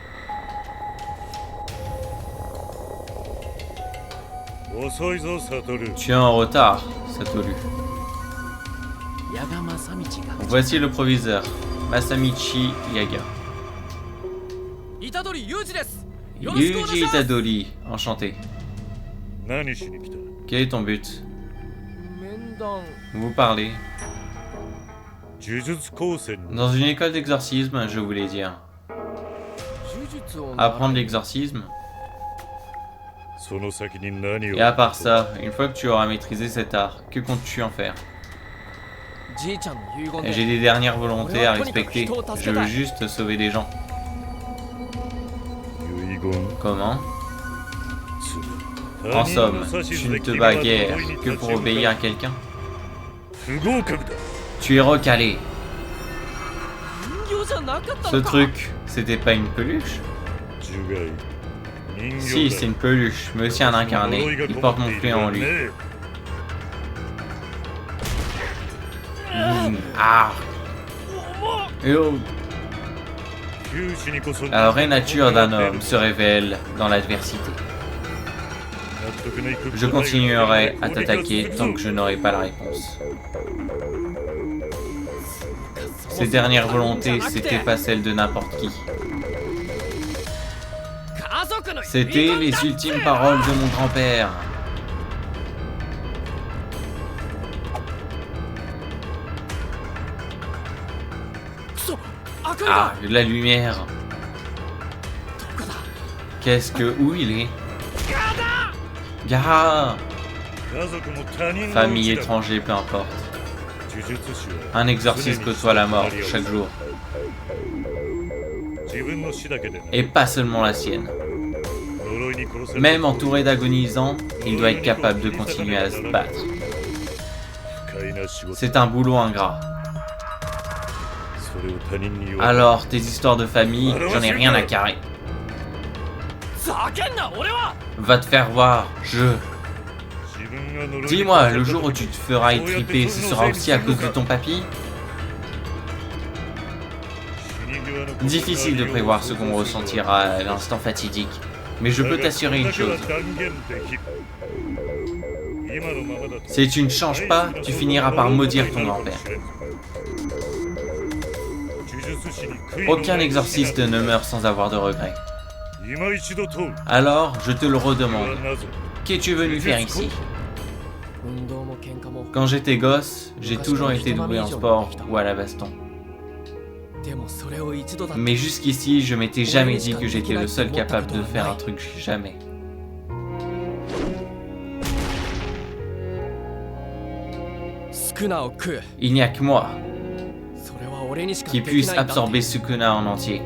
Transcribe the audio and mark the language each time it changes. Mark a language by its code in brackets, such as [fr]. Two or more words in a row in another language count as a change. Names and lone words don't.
[fr] Tu es en retard, Satoru. Voici le proviseur, Masamichi Yaga. Yuji Itadori, enchanté. [ja] 何しに来た [fr] Quel est ton but? Vous parlez. [ja] 呪術高専に [fr] Dans une école d'exorcisme, je voulais dire. Apprendre l'exorcisme. [ja] その先に何を [fr] Et à part ça, une fois que tu auras maîtrisé cet art, que comptes-tu en faire? Et j'ai des dernières volontés à respecter. Je veux juste sauver des gens. [ja] 遺言 [fr] Comment? En somme, tu ne te bats guère que pour obéir à quelqu'un. [ja] 不合格だ [fr] Tu es recalé. Ce truc, c'était pas une peluche? [ja] 除外人形 [fr] Si, [ja] だ [fr] c'est une peluche, mais aussi un incarné. Il porte mon clé en lui. Ah! Et oh. [ja] 九死にこそ [fr] La vraie nature d'un homme se révèle dans l'adversité. [ja] 納得のいく [fr] Je continuerai à t'attaquer tant que je n'aurai pas la réponse. Ces dernières volontés, c'était pas celles de n'importe qui. C'était les ultimes paroles de mon grand-père. Ah, la lumière. Qu'est-ce que... Où il est? Gaha! [ja] 家族も他人の [fr] Famille, [ja] うちだ [fr] étranger, peu importe. [ja] 呪術師は [fr] Un exorciste côtoie la mort chaque jour. [ja] 自分の死だけでな [fr] Et pas seulement la sienne. [ja] 呪いに殺され [fr] Même entouré d'agonisants, il doit être capable de continuer à se battre. [ja] 不快な仕事 [fr] C'est un boulot ingrat. [ja] それを他人に言わ [fr] Alors, tes histoires de famille, j'en ai rien à carrer. Va te faire voir, je... [ja] 自分が呪いに [fr] Dis-moi, le jour où tu te feras étriper, ce sera aussi à cause de ton papy? [ja] 死に際のことが [fr] Difficile de prévoir ce qu'on ressentira à l'instant fatidique. Mais je peux t'assurer une chose. [ja] 断言できる今のままだと [fr] Si tu ne changes pas, tu finiras par maudire ton grand-père. [ja] 呪術師に悔いの [fr] Aucun [ja] ない [fr] exorciste ne meurt sans avoir de regrets. [ja] 今一度問う [fr] Alors, je te le [ja] それ [fr] redemande. [ja] はなぜ [fr] Qu'es-tu venu faire ici? Quand j'étais gosse, j'ai toujours été doué en sport ou à la baston. Mais jusqu'ici, je m'étais jamais dit que j'étais le seul capable de faire un truc jamais. Il n'y a que moi qui puisse absorber Sukuna en entier.